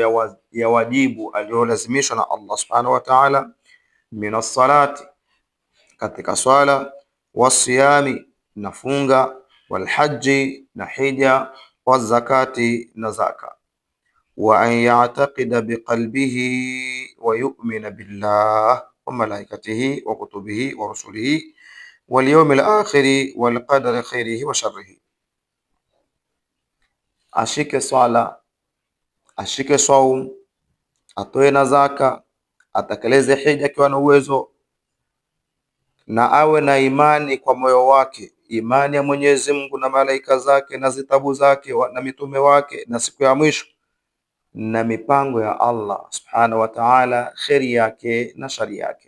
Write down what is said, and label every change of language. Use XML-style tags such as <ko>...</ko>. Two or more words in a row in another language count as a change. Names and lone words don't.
<sw>ya wajibu aliyolazimishwa na</sw> <ar>الله سبحانه وتعالى، من الصلاة,</ar> <sw>katika swala,</sw> <ar>wasiyami,</ar> <sw>na funga,</sw> <ar>walhaji,</ar> <sw>na hija,</sw> <ar>wazakati,</ar> <sw>na zaka,</sw> <ar>وأن يعتقد بقلبه ويؤمن بالله وملائكته وكتبه ورسله واليوم الآخر والقدر خيره وشره.</ar> <sw>Ashike swala, ashike saum, atoe na zaka, atekeleze hija akiwa na uwezo, na awe na imani kwa moyo wake, imani ya Mwenyezi Mungu na malaika zake na zitabu zake na mitume wake na siku ya mwisho na mipango ya</sw> <ar>الله سبحانه وتعالى,</ar> <sw>kheri yake na shari yake.</sw>